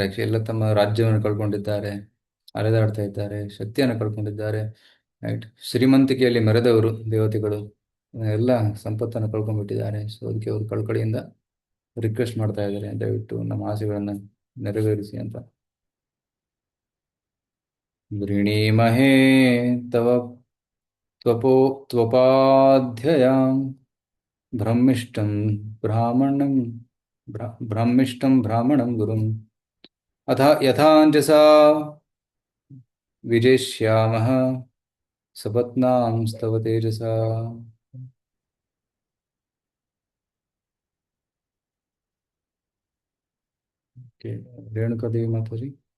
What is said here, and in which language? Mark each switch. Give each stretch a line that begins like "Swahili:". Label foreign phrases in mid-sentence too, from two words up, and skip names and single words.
Kannada: ಆಕ್ಚುಲಿ ಎಲ್ಲ ತಮ್ಮ ರಾಜ್ಯವನ್ನು ಕಳ್ಕೊಂಡಿದ್ದಾರೆ, ಅಲೆದಾಡ್ತಾ ಇದ್ದಾರೆ, ಶಕ್ತಿಯನ್ನು ಕಳ್ಕೊಂಡಿದ್ದಾರೆ. ರೈಟ್, ಶ್ರೀಮಂತಿಕೆಯಲ್ಲಿ ಮೆರೆದವರು ದೇವತೆಗಳು ಎಲ್ಲ ಸಂಪತ್ತನ್ನು ಕಳ್ಕೊಂಡ್ಬಿಟ್ಟಿದ್ದಾರೆ. ಸೊ ಅದಕ್ಕೆ ಅವರು ಕಳಕಳಿಯಿಂದ ರಿಕ್ವೆಸ್ಟ್ ಮಾಡ್ತಾ ಇದ್ದಾರೆ, ದಯವಿಟ್ಟು ನಮ್ಮ ಆಸೆಗಳನ್ನ ನೆರವೇರಿಸಿ ಅಂತ.
Sanskrit: ವೃಣೀಮಹೇ ತವ ತ್ವಪಾಧ್ಯಯಾಂ ಬ್ರಹ್ಮಿಷ್ಟಂ ಬ್ರಾಹ್ಮಣಂ ಗುರುಂ ಅಥ ಯಥಾಂಜಸಾ ವಿಜೇಷ್ಯಾಮಃ ಸಪತ್ನಾಂ ಸ್ತವ ತೇಜಸಾ.
Kannada: ರೇಣುಕಾದೇವಿ ಮಾತಾಜಿ.